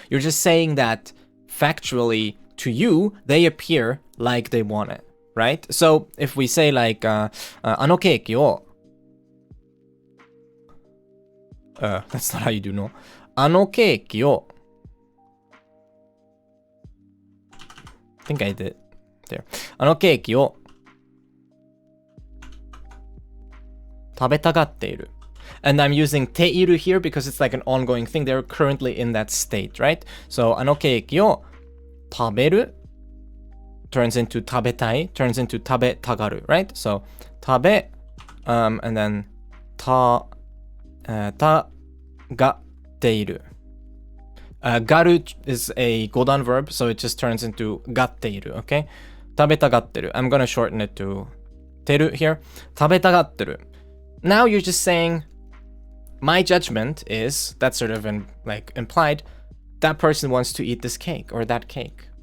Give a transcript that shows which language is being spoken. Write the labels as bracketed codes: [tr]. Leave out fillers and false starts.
[en] You're just saying that factually, to you, they appear like they want it, right? So if we say like, [ja] あのケーキを [en] that's not how you do no. [ja] あのケーキを [en] I think I did. There. [ja] あのケーキを 食べたがっている. [en] And I'm using teiru here because it's like an ongoing thing. They're currently in that state, right? So あのケーキを食べる turns into 食べたい turns into 食べたがる, right? So 食べ and then たがっている. Garu is a godan verb, so it just turns into がっている, okay? [ja] 食べたがってる. [en] I'm gonna shorten it to てる here. [ja] 食べたがってる. [en] Now you're just saying, my judgment is, that's sort of like implied, that person wants to eat this cake or that cake.